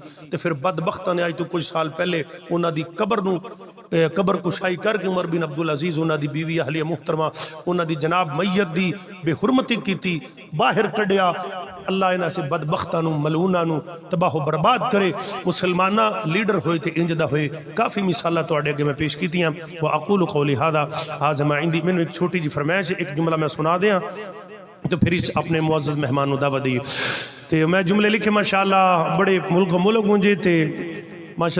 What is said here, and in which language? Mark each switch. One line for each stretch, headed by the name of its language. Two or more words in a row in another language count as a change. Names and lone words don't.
Punjabi: تو فیر بدبختاں نے اج توں کجھ سال پہلے انہاں دی قبر کشائی کر کے عمر بن عبدالعزیز انہاں دی بیوی اہلیہ محترمہ انہاں دی جناب میت دی بے حرمتی کی، باہر کڈھیا. اللہ انہاں سے بدبختاں نوں ملعوناں نوں تباہ برباد کرے. مسلماناں لیڈر ہوئے تے انج دا ہوئے۔ کافی مثالاں تہاڈے اگے میں پیش کیتیاں.
Arabic: وأقول قولي هذا هذا ما عندي.
Punjabi: مینوں ایک چھوٹی جی فرمائش، ایک جملہ میں سنا دیاں تو فیر اپنے معزز مہمان نوں دعوت دی. تو میں جملے لکھے ماشاءاللہ بڑے ملک گونجے تھے ماشاءاللہ.